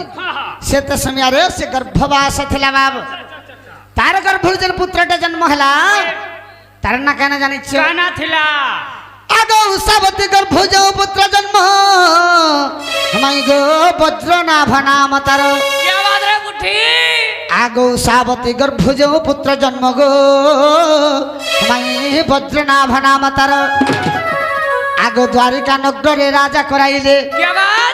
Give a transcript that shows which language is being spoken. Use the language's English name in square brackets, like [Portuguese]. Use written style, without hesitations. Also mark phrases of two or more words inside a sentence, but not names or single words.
[Odia] हाँ हाँ ସେତେ ସମୟରେ ସେ ଗର୍ଭବାସ ଥିଲା ବାବୁ ତାର ଗର୍ଭରୁ ଯେନ୍ ପୁତ୍ରଟା ଜନ୍ମ ହେଲା ତାର ନା କାଣା ଜାଣିଛ ଗାନା ଥିଲା ଆଗ ଉଷାବତୀ ଗର୍ଭ ଯୋଉ ପୁତ୍ର ଜନ୍ମ ମାଇ ଗো ବଜ୍ରନାଭ ନାମ ତାର [Hindi] क्या बात रे बुढ़ी [Odia] ଆଗ ଉଷାବତୀ ଗର୍ଭ ଯୋଉ ପୁତ୍ର ଜନ୍ମ ଗୋ ମାଇ ବଜ୍ରନାଭ ନାମ ତାର ଆଗ ଦ୍ୱାରିକା ନଗରରେ ରାଜା କରାଇଲେ [Hindi] क्या बात